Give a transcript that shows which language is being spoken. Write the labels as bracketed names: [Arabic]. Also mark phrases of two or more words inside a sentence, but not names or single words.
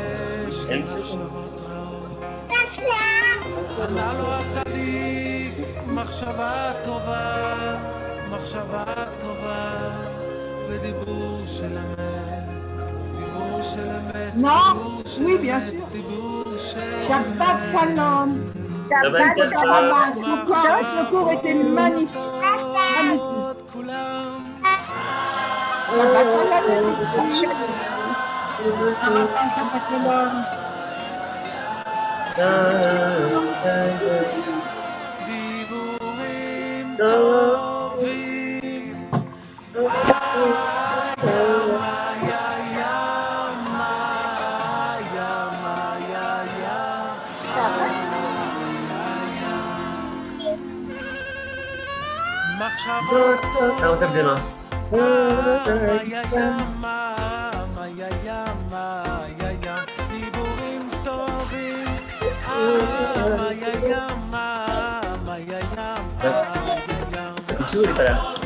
[Hebrew] שבת שלום. מחשבה טובה, מחשבה טובה, ודיבור של אמת, דיבור של אמת, [French] Non, oui, bien sûr. [Hebrew] דיבור של שבת שלום. Shabbat שבת שלום. [French] Ce cours était magnifique. Magnifique. [Hebrew] כולם. שבת שלום. שבת שלום. דיבורים טובים, מחשבות [French] Alors, tape des mains. [Hebrew] דיבורים טובים, [French] Pichou, il est pas là.